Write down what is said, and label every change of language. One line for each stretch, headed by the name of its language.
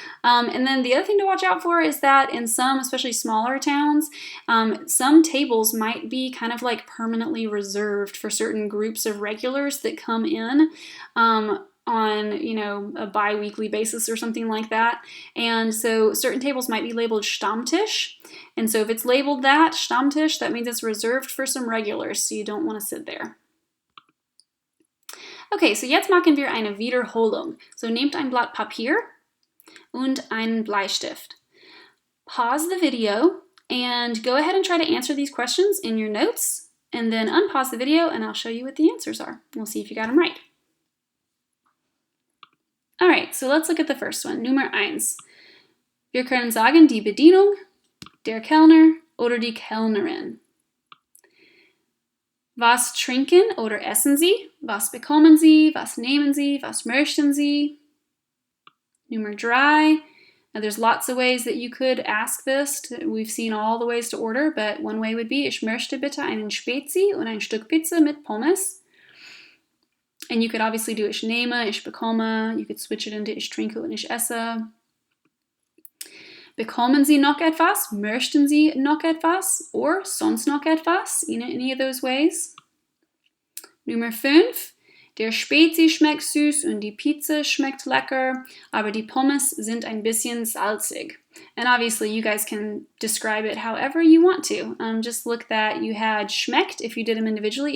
English: And then the other thing to watch out for is that in some, especially smaller towns, some tables might be kind of like permanently reserved for certain groups of regulars that come in on, you know, a bi-weekly basis or something like that. And so certain tables might be labeled Stammtisch. And so if it's labeled that, Stammtisch, that means it's reserved for some regulars, so you don't want to sit there.
German: Okay, so jetzt machen wir eine Wiederholung. So nehmt ein Blatt Papier und einen Bleistift.
English: Pause the video and go ahead and try to answer these questions in your notes, and then unpause the video and I'll show you what the answers are. We'll see if you got them right. All right, so let's look at the first one, Nummer 1.
German: Wir können sagen die Bedienung, der Kellner oder die Kellnerin. Was trinken oder essen Sie? Was bekommen Sie? Was nehmen Sie? Was möchten Sie? Nummer 3.
English: Now there's lots of ways that you could ask this. We've seen all the ways to order, but one way would be,
German: ich möchte bitte einen Spezi und ein Stück Pizza mit Pommes.
English: And you could obviously do
German: ich nehme, ich bekomme.
English: You could switch it into
German: ich trinke und ich esse. Bekommen Sie noch etwas? Möchten Sie noch etwas? Or sonst noch etwas?
English: In any of those ways. Nummer 5.
German: Der Spezi schmeckt süß und die Pizza schmeckt lecker, aber die Pommes sind ein bisschen salzig.
English: And obviously you guys can describe it however you want to. Just look that you had schmeckt if you did them individually.